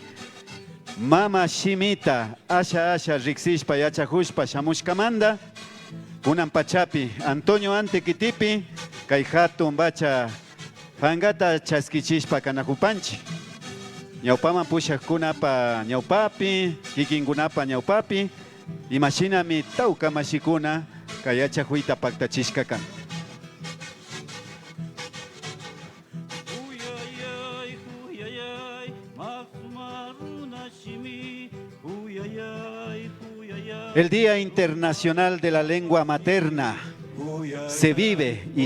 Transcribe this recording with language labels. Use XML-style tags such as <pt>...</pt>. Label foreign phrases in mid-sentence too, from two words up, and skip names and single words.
<qu>mama shimita asha riksishpa yachakushpa shamushkamanda kunan pachapi Antonio Ante Kitipi kay hatun bacha fangata chaskichishpa kanakupanchi ñawpaman pushaqkunapa ñawpapi kikinkunapa ñawpapi imashinami tawka mashikuna kay yachakuyta paktachishka kan.</qu> <es>El Día Internacional de la Lengua Materna se vive y</es>